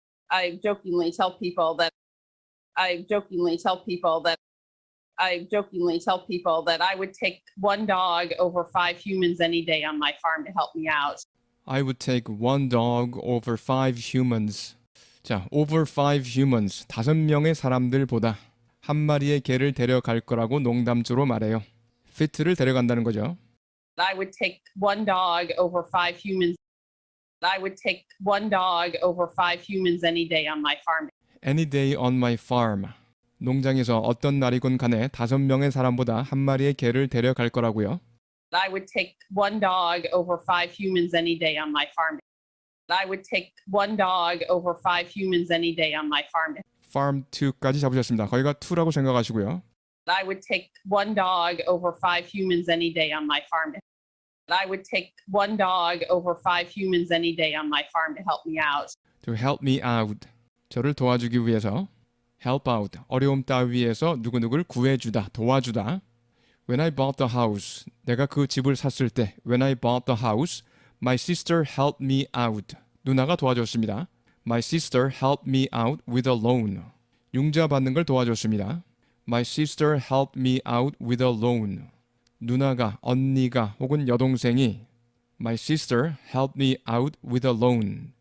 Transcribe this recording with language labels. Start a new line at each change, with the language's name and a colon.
English: I jokingly tell people that I jokingly tell people that I jokingly tell people that I would take one dog over 5 humans any day on my farm to help me out. I would take one dog over 5 humans. 자, over 5 humans.
Korean: 5명의 사람들보다 한 마리의 개를 데려갈 거라고 농담조로 말해요. fit를 데려간다는 거죠.
English: I would take one dog over 5 humans. I would take one dog over 5 humans any day on my farm. Any day on my farm.
Korean: 농장에서 어떤 날이건 간에 5명의 사람보다 한 마리의 개를 데려갈 거라고요.
English: I would take one dog over 5 humans any day on my farm. I would take one dog over 5 humans any day on my farm.
Korean: farm to까지 잡으셨습니다. 거기가 to라고 생각하시고요.
English: I would take one dog over 5 humans any day on my farm. I would take one dog over 5 humans any day on my farm to help me out. To help me out.
Korean: 저를 도와주기 위해서.
English: help out.
Korean: 어려움 따위에서 누구누구를 구해주다, 도와주다.
English: When I bought the house.
Korean: 내가 그 집을 샀을 때.
English: When I bought the house, my sister helped me out.
Korean: 누나가 도와줬습니다.
English: My sister helped me out with a loan.
Korean: 융자 받는 걸 도와줬습니다.
English: My sister helped me out with a loan.
Korean: 누나가, 언니가 혹은 여동생이
English: My sister helped me out with a loan.